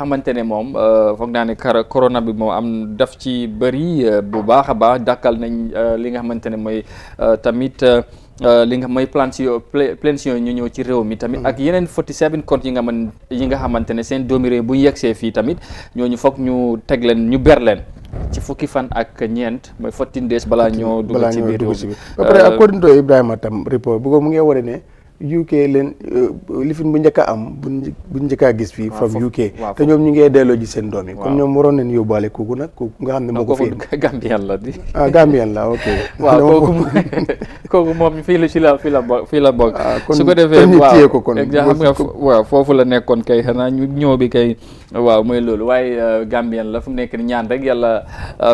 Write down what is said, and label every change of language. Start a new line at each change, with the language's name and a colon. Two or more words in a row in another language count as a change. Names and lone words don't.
Wolof: xamante ne moom foog naa ne corona bi moom am daf ci bëri bu baax a baax dakkal nañ li nga xamante ne mooy tamit li nga mooy planes yooyu ñu ñëw ci réew mi tamit ak yeneen 47 comptes yi nga xamante ne seen doomi réew bu ñu yegsee fii tamit ñooñu foog ñu teg leen ñu ber leen ci fukki fan ak ñeent mooy 14 days balaa ñoo dugg ci biir réew mi ba pare
English: according to
Wolof: Ibrahima tam report bu ko mu ngi wane ne UK leen lifin bu njëkk a am bu njëkk a gis fii from UK te ñoom ñu ngee delloo ji seen doom yi comme ñoom waroon nañ yóbbaale kooku nag kooku nga xam ne moo ko fi Gambian la di Gambian la ok waaw kooku moom fii la bokk su ko defee xam nga waaw foofu la nekkoon kay xanaa ñu ñëw bi kay waaw mooy loolu waaye Gambian la fu mu nekk ni ñaan rek yàlla fexe